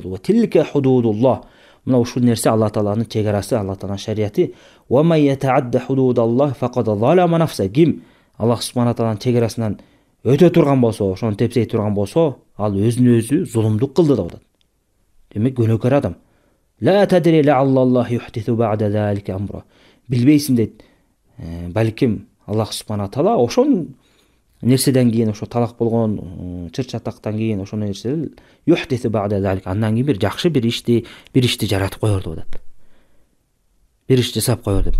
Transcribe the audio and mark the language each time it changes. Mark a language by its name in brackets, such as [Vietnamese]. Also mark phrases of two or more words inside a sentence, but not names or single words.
[Arabic] وتلك حدود الله. [Kyrgyz] Мына ушул нерсе Алла Тааланын чегарасы, Алла Тааланын шариаты. [Arabic] ومن يتعد حدود الله فقد ظلم نفسه. [Kyrgyz] Ким Аллах субхана тааланын чегарасынан өтө турган болсо, ошону тепсей турган болсо, ал өзүнө өзү зулумдук кылды деп атат. Демек гөнөкөр адам. [Arabic] لا تدري لعل الله يحدث بعد ذلك أمرا. [Kyrgyz] Билбейсиң дейт. Балким Аллах субхана таала ошол нерседен кийин, ошо талак болгон чыр-чатактан кийин ошол нерсе [Arabic] يحدث بعد ذلك, [Kyrgyz] андан кийин бир жакшы бир ишти жаратып коёр деп атат. Бир иш жасап коёр деп.